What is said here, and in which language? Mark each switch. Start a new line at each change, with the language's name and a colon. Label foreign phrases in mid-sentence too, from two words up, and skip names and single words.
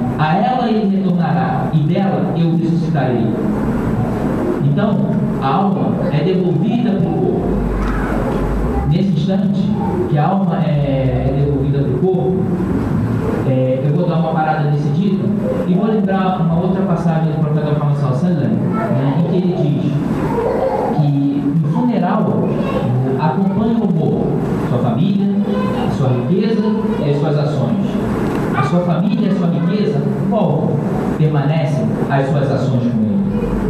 Portuguese: A ela ele retornará, e dela eu o ressuscitarei. Então, a alma é devolvida para o corpo. Nesse instante que a alma é devolvida para o corpo, eu vou dar uma parada decidida e vou lembrar uma outra passagem do profeta Muhammad
Arabic: صلى الله عليه وسلم,
Portuguese: né, em que ele diz que no funeral acompanha o morto, sua família, a sua riqueza e as suas ações. A sua família e a sua riqueza voltam, permanecem as suas ações com ele.